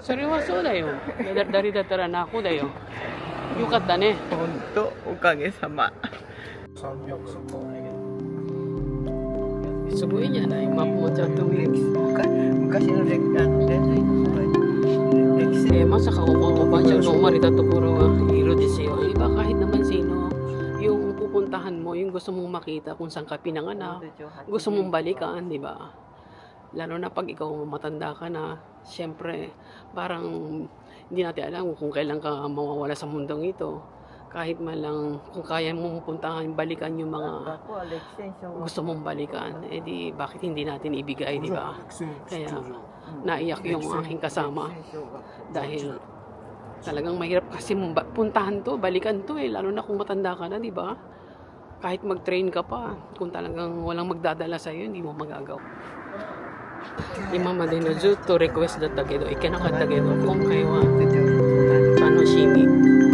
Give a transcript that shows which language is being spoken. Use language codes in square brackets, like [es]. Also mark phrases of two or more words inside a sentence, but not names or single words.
[ja] それはそうだよ。誰だったら泣くだよ。よかったね。本当おかげさま。すごいじゃない。マップもちゃんと見る。昔の伝髄院の歴史。まさかおばあちゃんが生まれたところはheroですよ. [tl] Iba kahit naman sino, yung pupuntahan mo, yung gusto mong makita kung saan ka pinanganak, gusto mong balikan, di ba? Lalo na pag ikaw matanda ka na, syempre, parang hindi natin alam kung kailan ka mawawala sa mundong ito. Kahit man lang, kung kaya mong puntahan, balikan yung mga gusto mong balikan, eh di, bakit hindi natin ibigay, di ba? Kaya, naiyak yung aking kasama. Dahil, talagang mahirap kasi puntahan to, balikan to eh, lalo na kung matanda ka na, di ba? Kahit mag-train ka pa, kung talagang walang magdadala sa'yo, hindi mo magagawa. [ja] 今までのずっとリクエストだったけど行けなかったけど今回は楽しみ。